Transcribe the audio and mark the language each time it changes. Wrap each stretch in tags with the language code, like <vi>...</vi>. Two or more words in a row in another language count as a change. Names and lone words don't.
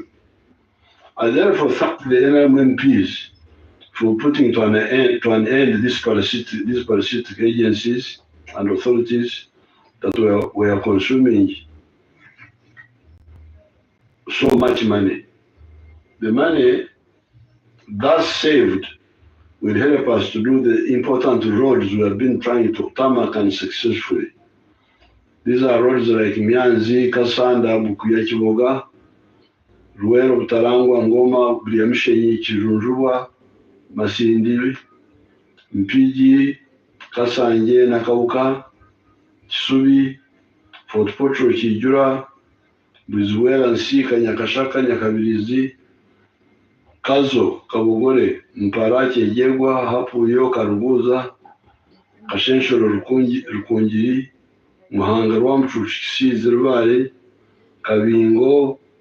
<en>I therefore thank the NMPs for putting to an end these parasitic agencies and authorities that were consuming so much money. The money thus saved will help us to do the important roads we have been trying to tarmac unsuccessfully. These are roads like Mianzi, Kasanda, Bukuya, Chiboga, Ruero, Butarangwa, Ngoma, Briamishenyi, Chirunjubwa, Masindi, Mpiji, Kasanje, Nakauka, Chisubi, Fort Potro, Chijura, Brizwela, Nsika, Nyakashaka, Nyakabilizi, Kazo, Kabugore, Mparache, Jegwa, Hapuyo, Karuguza, Kashenshoro, Rukungiri, Muhanga, Rwamchu, Kisizi, Rubare, Kabingo,</en>